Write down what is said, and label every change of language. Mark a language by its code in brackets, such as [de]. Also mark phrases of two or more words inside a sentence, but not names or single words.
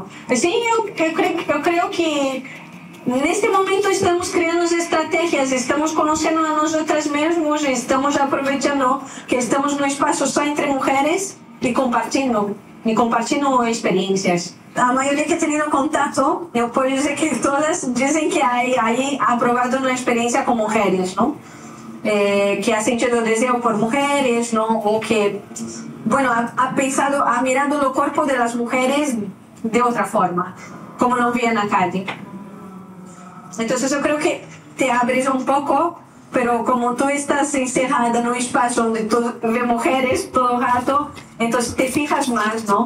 [pt] Assim, eu creio que neste momento estamos criando estratégias, estamos conhecendo a nós outras mesmos, estamos aproveitando que estamos no espaço só entre mulheres e compartilhando experiências. A maioria que [es] he tenido contacto, [pt] eu posso dizer que todas dizem que [es] hay aprobado una experiencia con mujeres, ¿no? que ha sentido deseo por mujeres, ¿no? O que, bueno, ha mirado el cuerpo de las mujeres de otra forma, como lo veía en la calle. Entonces yo creo que te abres un poco, pero como tú estás encerrada en un espacio donde tú ves mujeres todo el rato, entonces te fijas más, ¿no?